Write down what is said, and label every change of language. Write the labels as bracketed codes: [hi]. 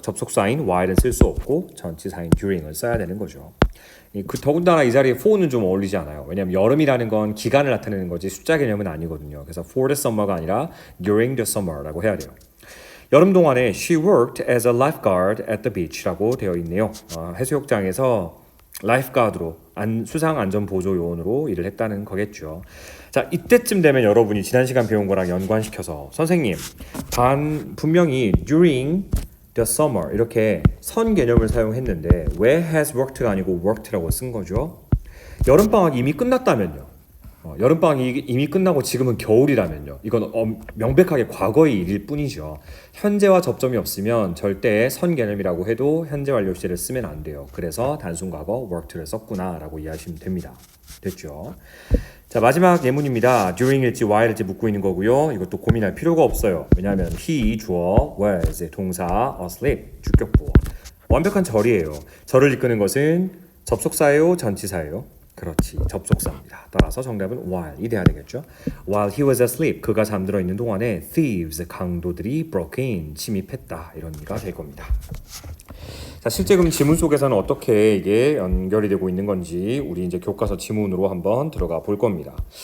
[ko] 접속사인 while은 쓸 수 없고 전치사인 during을 써야 되는 거죠. 더군다나 이 자리에 for는 좀 어울리지 않아요. 왜냐하면 여름이라는 건 기간을 나타내는 거지 숫자 개념은 아니거든요. 그래서 [en] for the summer가 [ko] 아니라 [en] during the summer라고 [ko] 해야 돼요. 여름 동안에 [en] she worked as a lifeguard at the beach라고 되어 있네요. [ko] 해수욕장에서 라이프가드로 수상 안전 보조 요원으로 일을 했다는 거겠죠. 자, 이때쯤 되면 여러분이 지난 시간 배운 거랑 연관시켜서 선생님, 분명히 [en] during the summer [ko] 이렇게 선 개념을 사용했는데 왜 [en] has worked [ko] 가 아니고 worked라고 쓴 거죠? 여름방학이 이미 끝났다면요. 여름방학이 이미 끝나고 지금은 겨울이라면요. 이건 명백하게 과거의 일일 뿐이죠. 현재와 접점이 없으면 절대 선 개념이라고 해도 현재 완료 시제를 쓰면 안 돼요. 그래서 단순 과거 worked를 썼구나 라고 이해하시면 됩니다. 됐죠? 자, 마지막 예문입니다. during일지 while일지 묻고 있는 거고요. 이것도 고민할 필요가 없어요. 왜냐하면 he, 주어, was, 동사, asleep, 주격부어. 완벽한 절이에요. 절을 이끄는 것은 접속사예요, 전치사예요? 그렇지, 접속사입니다. 따라서 정답은 while이 돼야 되겠죠. [en] While he was asleep, [ko] 그가 잠들어 있는 동안에 [en] thieves, [ko] 강도들이 [en] broke in, [ko] 침입했다. 이런 의미가 될 겁니다. 자, 실제 그럼 지문 속에서는 어떻게 이게 연결이 되고 있는 건지 우리 이제 교과서 지문으로 한번 들어가 볼 겁니다.